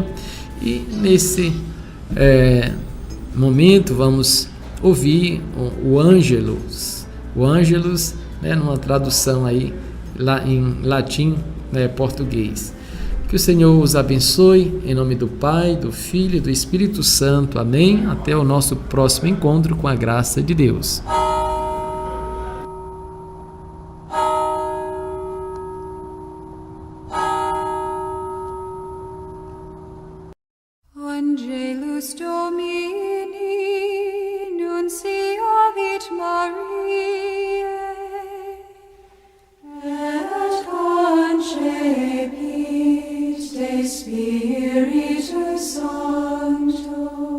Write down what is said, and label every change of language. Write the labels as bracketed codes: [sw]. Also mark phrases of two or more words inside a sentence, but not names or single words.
[pt] E nesse momento vamos ouvir o Ângelus. O Ângelus, né, numa tradução aí lá em latim, né, português. Que o Senhor os abençoe, em nome do Pai, do Filho e do Espírito Santo. Amém. Até o nosso próximo encontro, com a graça de Deus. [la] Angelus Domini, nunciavit Mariae, et concepit de Spiritus Sancto.